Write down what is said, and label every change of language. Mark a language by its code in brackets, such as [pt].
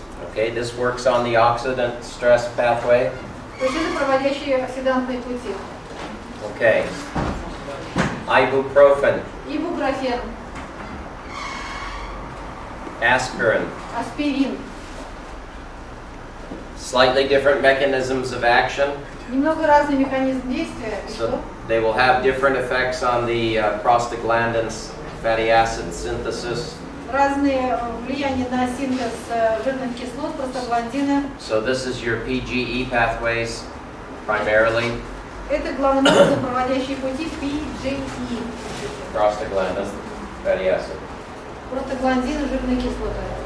[en] Okay, this works on the oxidant stress pathway. [ru] То есть это проводящие оксидантные пути. [en] Okay. Ibuprofen, [ru] Ибупрофен, [en] aspirin. [ru] аспирин. [en] Slightly different mechanisms of action. [ru] Немного разный механизм действия. И [en] So [ru] что? [en] they will have different effects on the prostaglandins, fatty acid synthesis. [ru] Разные влияния на синтез жирных кислот, простагландины. [en] So this is your PGE pathways primarily, [ru] Это главным образом проводящие пути PGE. [en] prostaglandin. fatty acid. [ru] Просто гланзин и жирные кислоты.